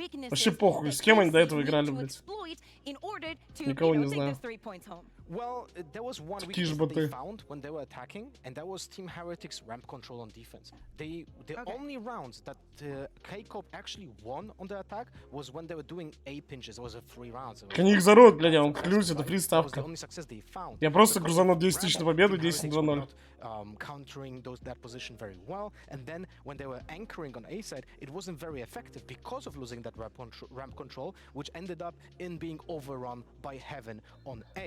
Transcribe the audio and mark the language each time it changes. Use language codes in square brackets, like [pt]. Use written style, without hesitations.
[ru] Вообще похуй, с кем они до этого играли, блядь. Никого не знаю. [en] Well, there was one weakness that they found when they were attacking, and that was Team Heretics ramp control on defense. The only rounds that Kickoff actually won on the attack was when they were doing A pinches. It was a 3 rounds. [ru] Они их зароют, блядь, я вам клянусь, это приставка. Я просто грузанул 10 тысяч на победу, 10-2-0. [en] Countering that position very well, and then when they were anchoring on A side, it wasn't very effective because of losing that ramp control, which ended up in being overrun by Heaven on A.